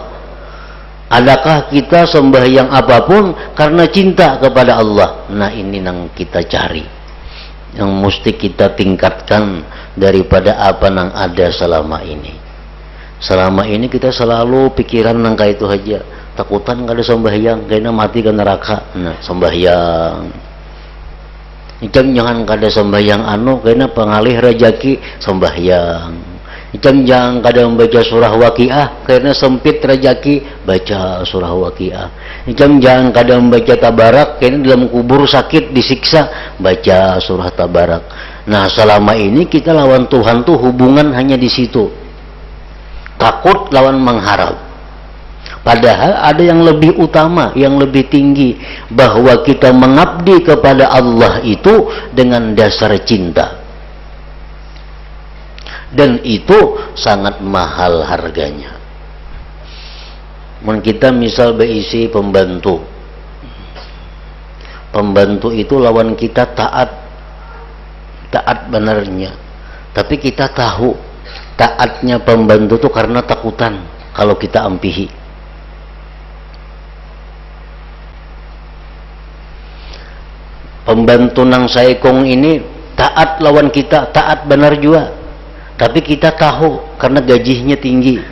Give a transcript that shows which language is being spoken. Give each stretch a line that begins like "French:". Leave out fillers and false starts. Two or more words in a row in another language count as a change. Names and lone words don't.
Indonesian: Adakah kita sembahyang apapun karena cinta kepada Allah? Nah, ini yang kita cari, yang mesti kita tingkatkan daripada apa yang ada selama ini.
Banjar: Selama ini kita selalu pikiran nangka itu aja, takutan kada sembahyang kena mati ke neraka. Nah, sembahyang jangan kada sembahyang kena pengalih rejeki, sembahyang jangan kada membaca surah Waqiah karena sempit rejeki, baca surah Waqiah. Jangan kada membaca tabarak karena dalam kubur sakit disiksa, baca surah tabarak. Nah, selama ini kita lawan Tuhan tuh hubungan hanya di situ, takut lawan mengharap.
Indonesian: Padahal ada yang lebih utama, yang lebih tinggi, bahwa kita mengabdi kepada Allah itu dengan dasar cinta. Dan itu sangat mahal harganya.
Banjar: Kita misal berisi pembantu, pembantu itu lawan kita taat benarnya, tapi kita tahu taatnya pembantu itu karena takutan kalau kita ampihi. Pembantu nang saikong ini taat lawan kita, taat benar juga, tapi kita tahu karena gajinya tinggi.